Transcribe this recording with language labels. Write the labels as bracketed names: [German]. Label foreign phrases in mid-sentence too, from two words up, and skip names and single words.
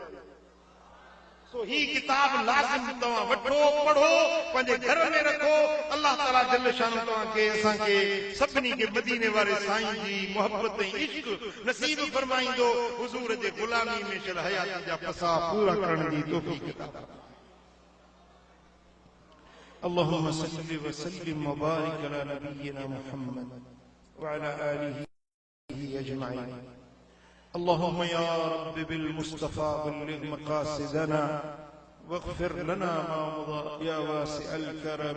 [Sindhi] सो ही किताब लाज़िम तव्हां वठो, पढ़ो, पंहिंजे घर में रखो. [Arabic] الله تعالى جل شأنه [Sindhi] तव्हां खे असां खे सभिनी खे मदीने वारे साईं जी मोहब्बत ऐं इश्क नसीब फरमाईंदो. हुज़ूर जे ग़ुलामी में शल हयात जा फसा पूरा करण जी तौफ़ीक़ अता. [Arabic] اللهم صل وسلم وبارك على نبينا محمد وعلى آله أجمعين. اللهم يا رب بالمصطفى بلغ مقاصدنا واغفر لنا ما مضى يا واسع الكرم.